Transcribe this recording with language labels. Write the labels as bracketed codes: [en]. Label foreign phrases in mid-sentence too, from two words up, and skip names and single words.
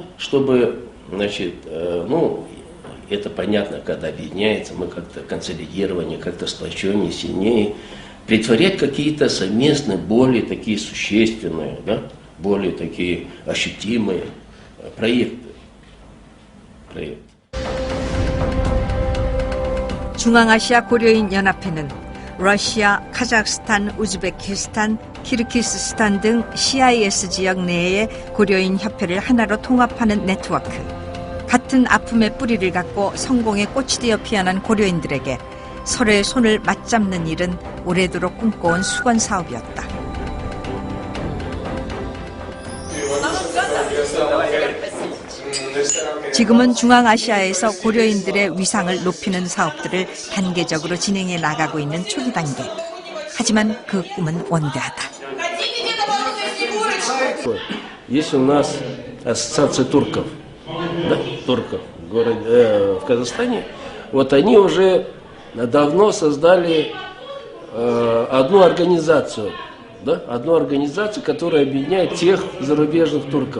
[ru] Чтобы, значит, это понятно, когда объединяется, мы как-то консолидирование, как-то сплоченнее, сильнее, претворять какие-то совместные, более такие существенные, да, более такие ощутимые проекты. [ko] 중앙아시아 고려인 연합회는 러시아, 카자흐스탄, 우즈베키스탄, 키르기스스탄 등 CIS 지역 내의 고려인 협회를 하나로 통합하는 네트워크. 같은 아픔의 뿌리를 갖고 성공의 꽃이 되어 피어난 고려인들에게 서로의 손을 맞잡는 일은 오래도록 꿈꿔온 수건 사업이었다. 지금은 중앙아시아에서 고려인들의 위상을 높이는 사업들을 단계적으로 진행해 나가고 있는 초기 단계. 하지만 그 꿈은 원대하다. [ru] Есть у нас ассоциация турков, да, турков в Казахстане. Вот они уже давно создали одну организацию, да, которая объединяет всех зарубежных турков.